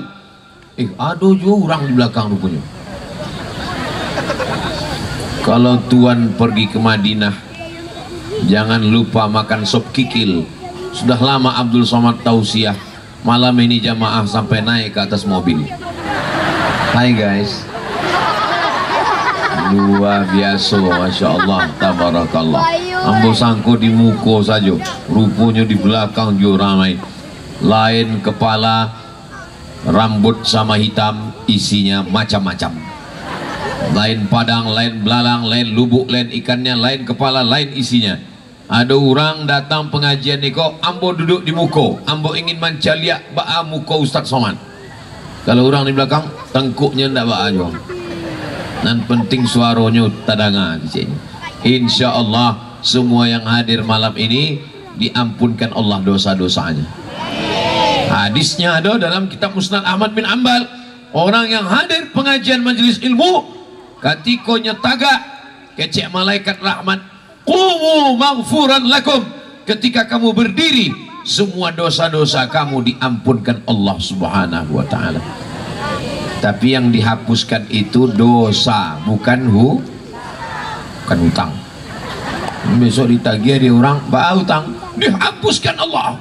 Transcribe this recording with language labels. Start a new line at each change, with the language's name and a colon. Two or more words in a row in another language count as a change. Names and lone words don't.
Indonesian: Ada juga orang di belakang rupanya. Kalau Tuhan pergi ke Madinah, jangan lupa makan sop kikil. Sudah lama Abdul Somad tausiah, malam ini jamaah sampai naik ke atas mobil. Hai guys, luar biasa,
Arabic: masya Allah, tabarakallah.
Minangkabau: Ambo sangko di muko saja, rupanya di belakang juga ramai.
Indonesian: Lain kepala, rambut sama hitam, isinya macam-macam. Lain padang, lain belalang, lain lubuk, lain ikannya, lain kepala, lain isinya.
Minangkabau: Ada orang datang pengajian ni kok, ambo duduk di muko, ambo ingin mencaliak ba'a muko Ustaz Somad. Kalau orang di belakang, tengkuknya ndak ba'a juga.
Indonesian: Dan penting suaranya tadanga di sini.
Arabic: Insya Allah
Indonesian: semua yang hadir malam ini diampunkan Allah dosa-dosanya. Hadisnya ada dalam kitab Musnad Ahmad bin Ambal. Orang yang hadir pengajian majelis ilmu,
Minangkabau: katikonya tagak kecek malaikat rahmat,
Arabic: qumu maghfuran lakum,
Indonesian: ketika kamu berdiri semua dosa-dosa kamu diampunkan Allah
Arabic: Subhanahu wa taala.
Indonesian: Tapi yang dihapuskan itu dosa, bukan hutang. Besok ditagih dia orang bawa hutang, dihapuskan Allah.